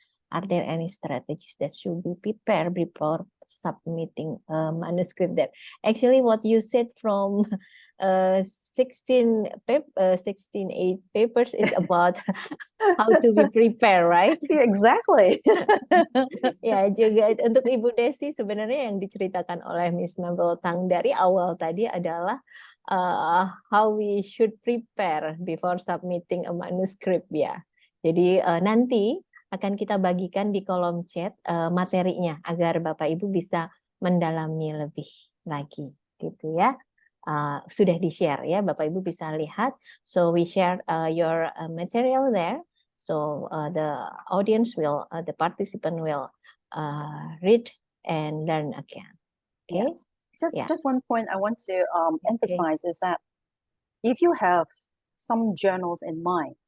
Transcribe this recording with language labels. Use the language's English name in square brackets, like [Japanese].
[English] Are there any strategies that should be prepared before submitting a manuscript? That actually what you said from 16 papers is about how to be prepared, right? Exactly. [Indonesian] Ya, juga untuk Ibu Desi sebenarnya yang diceritakan oleh Miss Mabel Tang dari awal tadi adalah [English] how we should prepare before submitting a manuscript [Indonesian] ya. Jadi nanti akan kita bagikan di kolom chat materinya agar Bapak Ibu bisa mendalami lebih lagi gitu ya. Sudah di-share ya, Bapak Ibu bisa lihat. [English] So we share your material there. So the audience will, the participant will read and learn again. Okay. Yeah. Just one point I want to emphasize is that if you have some journals in mind,